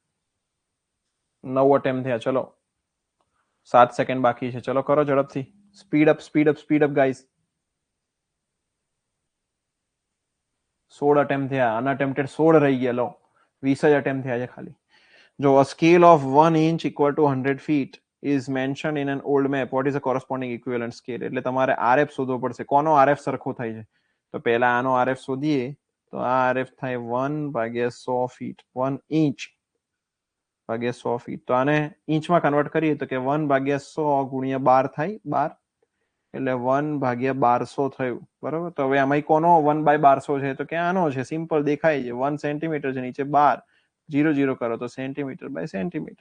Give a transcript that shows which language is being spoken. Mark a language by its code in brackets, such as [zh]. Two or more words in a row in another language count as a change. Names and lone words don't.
[gu] 9 અટેમ્પ્ટ થયા. ચલો 7 સેકન્ડ બાકી છે. ચલો કરો ઝડપથી. [en] speed up guys. [gu] 16 અટેમ્પ્ટ થયા. અનઅટેમ્પ્ટેડ 16 રહી ગયા. લો, 20 જ અટેમ્પ્ટ થયા છે ખાલી. [en] જો a scale of 1 inch equal to 100 feet is mentioned in an old map, what is the corresponding equivalent scale? [gu] એટલે તમારે RF શોધવો પડશે. કોનો RF સરખો થાય છે? તો પહેલા આનો RF શોધીએ તો આ RF થાય 1/100 feet. 1 inch ભાગ્યા 100 feet. તો આને ઇંચમાં કન્વર્ટ કરીએ તો કે 1/100 ગુણ્યા 12 થાય. 12 એટલે 1/1200 થયું. બરાબર. તો હવે આમાં કોનો 1/1200 છે? તો કે આનો છે. સિમ્પલ દેખાય છે. 1 સેન્ટીમીટર છે, નીચે 12, 0 0 કરો તો [en] centimeter by centimeter.